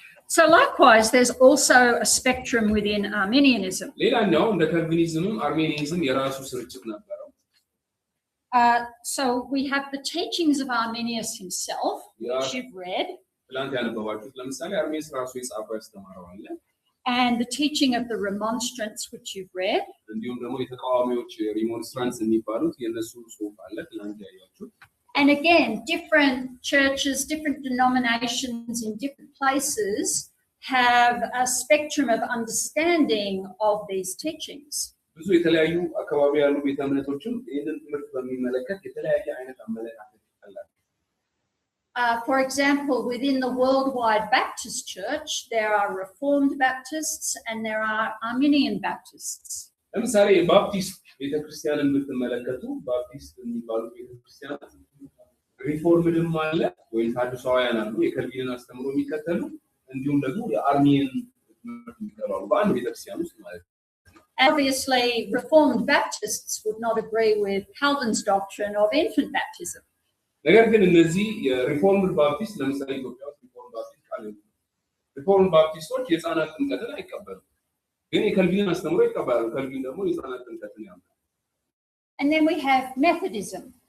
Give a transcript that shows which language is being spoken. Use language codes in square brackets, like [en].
[en] So likewise, there's also a spectrum within Arminianism. [am] ሌላኛው እንደ ካልቪኒዝምም አርሜኒያኒዝም የራሱ ስርጭት ነበረው። [en] So we have the teachings of Arminius himself, which you've read, [am] ትላንት ያነበባችሁት ለምሳሌ አርሜኒስ ራሱ የጻፈው ያስተማረው አለ። [en] and the teaching of the Remonstrants, which you've read. [am] እንዲሁም ደግሞ የተቃዋሚዎች ሪሞንስትራንስ የሚባሉት የነሱ ጽሑፍ አለ ትላንት ያያችሁት። [en] And again, different churches, different denominations in different places have a spectrum of understanding of these teachings. [am] ብዙ የተለያዩ አካባቢ ያሉ ቤተ እምነቶችም ይህንን ትምህርት በሚመለከት የተለያየ አይነት አመለካከት አላቸው። [en] For example, within the Worldwide Baptist Church, there are Reformed Baptists and there are Arminian Baptists. [am] ለምሳሌ የባፕቲስት ቤተክርስቲያንን ብትመለከቱ ባፕቲስት የሚባሉት ቤተክርስቲያናት ሪፎርምድም አለ ወይም ተሐድሶአውያን አሉ፣ የካልቪንን አስተምሮ የሚከተሉ እንዲሁም ደግሞ የአርሚኒያን ትምህርት የሚከተሉ በአንድ ቤተክርስቲያን ውስጥ ማለት ነው። [en] Obviously, Reformed Baptists would not agree with Calvin's doctrine of infant baptism. [am] ነገር ግን እነዚህ የሪፎርምድ ባፕቲስት ለምሳሌ ኢትዮጵያ ውስጥ ሪፎርምድ ባፕቲስት ካለ ሪፎርምድ ባፕቲስቶች የሕፃናት ጥምቀትን አይቀበሉም፣ ግን የካልቪንን አስተምሮ ይቀበላሉ። ካልቪን ደግሞ የሕፃናት ጥምቀትን ያምናል። [en] And then we have Methodism.